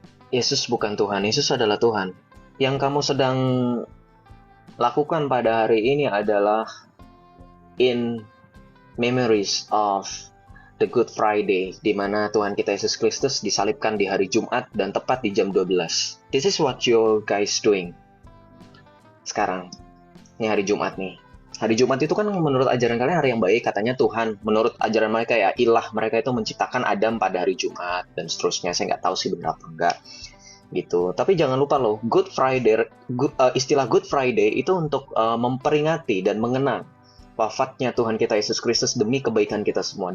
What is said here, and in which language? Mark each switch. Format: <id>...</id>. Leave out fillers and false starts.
<id>Yesus bukan Tuhan, Yesus adalah Tuhan. Yang kamu sedang lakukan pada hari ini adalah</id> <en>in memories of the Good Friday,</en> <id>di mana Tuhan kita Yesus Kristus disalibkan di hari Jumat dan tepat di jam 12.</id> <en>This is what you guys doing</en> <id>sekarang. Ini hari Jumat nih. Hari Jumat itu kan menurut ajaran kalian hari yang baik, katanya Tuhan. Menurut ajaran mereka ya, ilah mereka itu menciptakan Adam pada hari Jumat dan seterusnya. Saya nggak tahu sih benar apa enggak. Gitu. Tapi jangan lupa loh, Good Friday, istilah Good Friday itu untuk memperingati dan mengenang wafatnya Tuhan kita Yesus Kristus demi kebaikan kita semua.</id>